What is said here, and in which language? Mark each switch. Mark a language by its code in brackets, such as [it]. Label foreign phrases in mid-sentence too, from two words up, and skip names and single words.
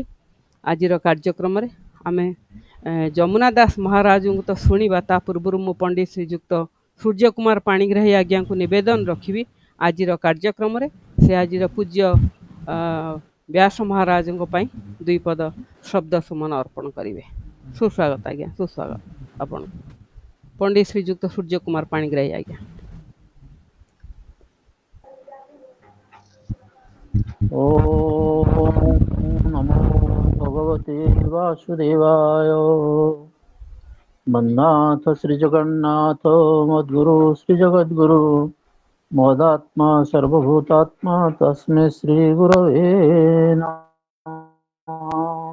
[or] ଆଜିର କାର୍ଯ୍ୟକ୍ରମରେ ଆମେ ଯମୁନା ଦାସ ମହାରାଜଙ୍କୁ ତ ଶୁଣିବା, ତା ପୂର୍ବରୁ ମୁଁ ପଣ୍ଡିତ ଶ୍ରୀଯୁକ୍ତ ସୂର୍ଯ୍ୟ କୁମାର ପାଣିଗ୍ରାହୀ ଆଜ୍ଞାଙ୍କୁ ନିବେଦନ ରଖିବି ଆଜିର କାର୍ଯ୍ୟକ୍ରମରେ ସେ ଆଜିର ପୂଜ୍ୟ ବ୍ୟାସ ମହାରାଜଙ୍କ ପାଇଁ 2 ପଦ ଶବ୍ଦ ସୁମନ ଅର୍ପଣ କରିବେ। ସୁସ୍ୱାଗତ ଆଜ୍ଞା, ସୁସ୍ୱାଗତ ଆପଣ ପଣ୍ଡିତ ଶ୍ରୀଯୁକ୍ତ ସୂର୍ଯ୍ୟ କୁମାର ପାଣିଗ୍ରାହୀ ଆଜ୍ଞା। [sa] ओम नमो भगवते वासुदेवाय। वन्नाथ श्री जगन्नाथ मद्गुरु श्री जगद्गुरु मोदात्मा सर्वभूतात्मा तस्मै श्री गुरवे नमः।